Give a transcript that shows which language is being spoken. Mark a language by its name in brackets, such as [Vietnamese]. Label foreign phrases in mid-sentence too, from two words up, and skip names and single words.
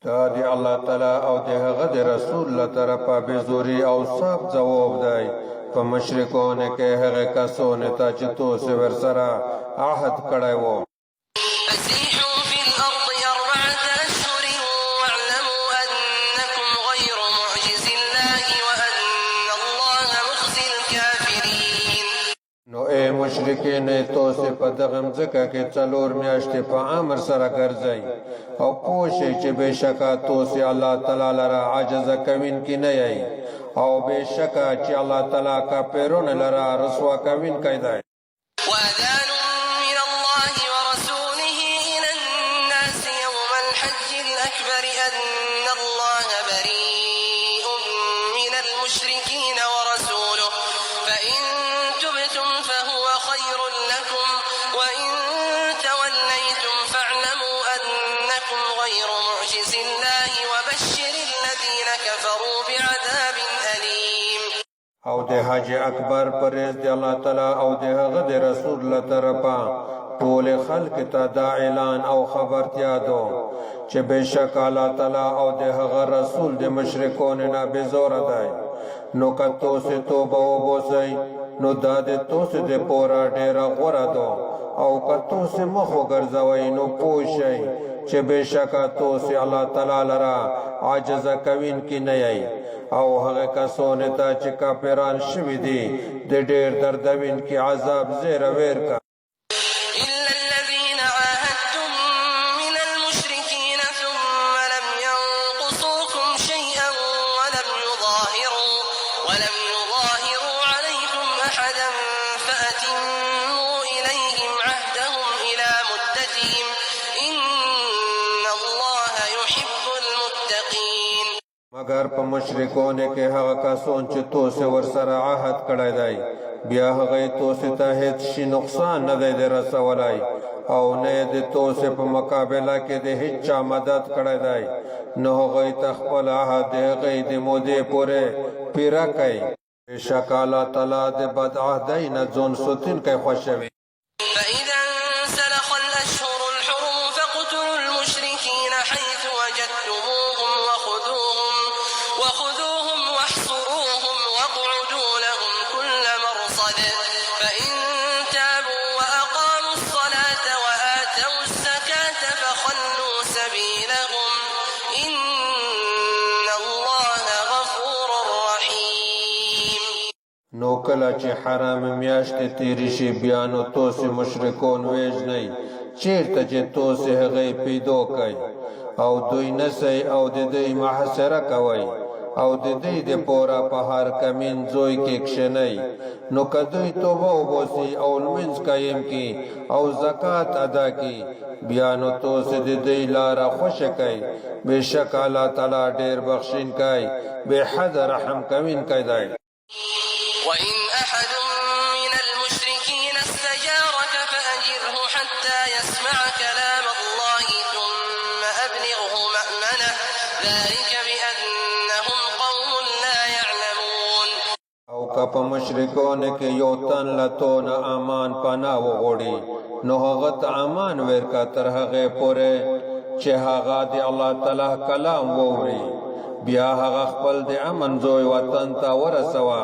[Pashto] دی الله تعالی او د هغه د رسول له طرفه بزوري او صاف ځواب دی په مشرکانو کې هغه کسانو ته چې تاسو ورسره عهد کړی وو. [Arabic] فسيحوا في الأرض أربعة أشهر واعلموا أنكم غير معجز الله وأن الله مخزي الكافرين. [Pashto] نو اے مشرکین تاسو په دغه ځکه کې څلور میاشتې په امر سره ګرځئ او پوه شئ چې بېشکه تاسو الله تعالی لره عاجز کوونکي نه یئ او بېشکه چې الله تعالی کافرانو لره رسوا کوونکی دی. [Arabic] وأذان من الله ورسوله إلى الناس يوم الحج الأكبر أن الله بريء من المشركين ورسوله فإن تبتم فهو خير لكم وإن توليتم فاعلموا أنكم غير معجز الله وبشر الذين كفروا بعذاب أليم. [Pashto] او د حج اکبر پرېز د الله تعالی او د هغه د رسول له طرفه ټول خلق ته دا اعلان او خبرتیا دو چې بېشک الله تعالی او د هغه رسول د مشرکانو نه بېزوره دی. نو که تاسو توبه وباسئ نو دا د تاسو د پوره ډېره غوره ده او که تاسو مخ وګرځوئ نو پوه شئ چې بېشکه تاسو الله تعالی لره عاجزه کوونکي نه یئ او هغه کسانو ته چې کافران شوي دي د ډېر دردونکي عذاب زیره ویر کا. [Arabic] إلا الذين عاهدتم من المشركين ثم لم ينقصوكم شيئا ولم يظاهروا عليكم أحدا فأتموا إليهم عهدهم إلى مدتهم إن الله يحب المتقين. [Pashto] مگر په مشرکانو کې هغه کسان چې تاسو ورسره عهد کړی دی بیا هغه تاسو ته هیڅ شي نقصان نه دی رسولی او نه د تاسو په مقابله کې د هیڅ چا مدد کړی دی نو هغه ته خپل عهد د هغې د مودې پورې پیره کوي. بېشک الله تعالی د بدعهدۍ نه ځان ساتونکی خوښوي. [Arabic] فإذا انسلخ الأشهر الحرم فاقتلوا المشركين حيث وجدتموهم وخذوهم واحصروهم واقعدوا لهم كل مرصد فإن تابوا وأقاموا الصلاة وآتوا الزكاة فخلوا سبيلهم إن الله غفور رحيم. [Pashto] نو کله چې حرام میاشتې تېرې شي بیا نو تاسو مشرکان وژنئ چېرته چې تاسو هغې پیدا کئ او دوی نسئ او د دوی محاصره کوئ او د دوی دپاره په هر کمین ځای کې کښېنئ. نو که دوی توبه وباسي او لمونځ قایم کړي او زکات ادا کړي بیا نو تاسو د دوی لاره خوښه کئ. بېشک الله تعالی ډېر بخښونکی بې حده رحم کوونکی دی. [Arabic] وإن أحد من المشركين استجارك فأجره حتى يسمع كلام الله ثم أبلغه مأمنه ذلك بأنهم قوم لا يعلمون. [Pashto] او که په مشرکانو کې یو تن له تو نه امان پناه وغواړي نو هغه ته امان ورکړه تر هغې پورې چې هغه د الله تعالی کلام واوري بیا هغه خپل د امن ځای وطن ته ورسوه.